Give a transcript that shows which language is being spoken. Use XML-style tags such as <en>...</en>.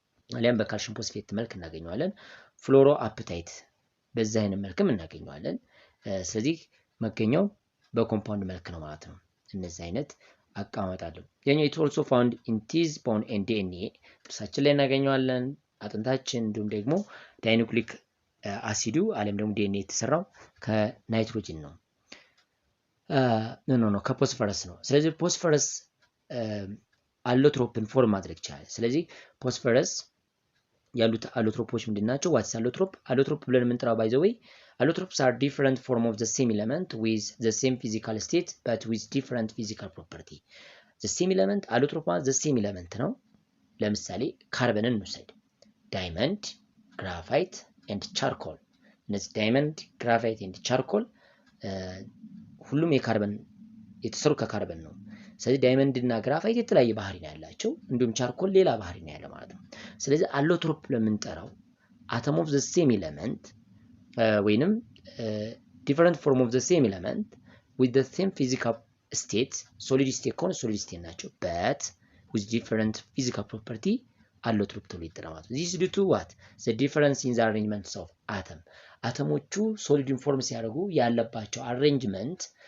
<am>አሊያም በካልሽየም ፎስፌት መልክ እናገኘዋለን። ፍሎሮ አፕታይት በዛ አይነት መልክም እናገኘዋለን። ስለዚህ መገኘው በኮምፓውንድ መልክ ነው ማለት ነው። እነዚህ አይነት አቀማመጥ አለው። ያኛው it also found in teeth, bone and DNA ጥርሳችን ላይ እናገኘዋለን፣ አጥንታችን፣ እንዲሁም ደግሞ ዳይኑክሊክ አሲዱ አለም ደግሞ DNA የተሰራው ከናይትሮጅን ነው። ኖ ከፎስፈረስ ነው። ስለዚህ ፎስፈረስ አሎትሮፕን ፎርም ማድረግ ይችላል። ስለዚህ ፎስፈረስ ያሉት አሎትሮፖች ምንድናቸው?</am> <en>ዋትስ አሎትሮፕ? አሎትሮፕ ብለን የምንጠራው ባይ ዘ ዌይ allotropes are different form of the same element with the same physical state but with different physical property.</en> <am>the same element allotrope the same element ነው። ለምሳሌ ካርበንን እንውሰድ። ዳይመንድ፣ ግራፋይት and charcoal እነዚህ ዳይመንድ፣ ግራፋይት and charcoal ሁሉም የካርበን የተሰሩ ከካርበን ነው። ስለዚህ ዳይመንድ እና ግራፋይት የተለያየ ባህሪ ነው ያላቸው፣ እንዲሁም ቻርኮል ሌላ ባህሪ ነው ያለው ማለት ነው። ስለዚህ አሎትሮፕ ለምንጠራው atom of the same element ወይንም</am> <en>different form of the same element with the same physical state solid state ከሆነ solid state ናቸው but with different physical property allotrope ተብሎ ይጠራል። this is due to what the difference in the arrangements of atom አተሞቹ solid form ሲያደርጉ ያለባቸው arrangement</en>